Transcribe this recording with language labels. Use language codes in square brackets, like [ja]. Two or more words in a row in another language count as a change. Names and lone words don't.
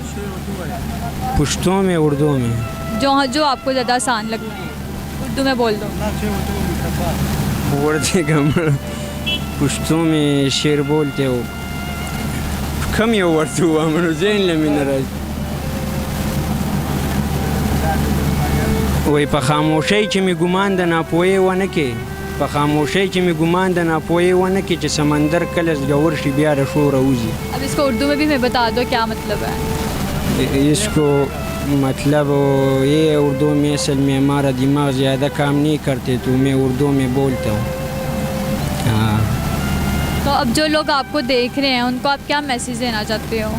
[ur] پشتو میں، اردو میں, جو آپ کو زیادہ آسان لگتا ہے، اردو میں بول دو. اردو کا پشتو میں شعر بولتے ہو کم یہ اردو ہم جین لمن [ps] وای په خاموشۍ چې می ګمان د ناپوهۍ ونه کې، په خاموشۍ چې می ګمان د ناپوهۍ ونه کې، چې سمندر کله ژور شي بیا د شور اوزي. [ur] اب اس کو اردو میں بھی ہمیں بتا دو کیا مطلب ہے اس کو مطلب یہ اردو میں اصل میں ہمارا دماغ زیادہ کام نہیں کرتے تو میں اردو میں بولتا ہوں. ہاں. تو اب جو لوگ آپ کو دیکھ رہے ہیں ان کو آپ کیا میسیج دینا چاہتے ہو؟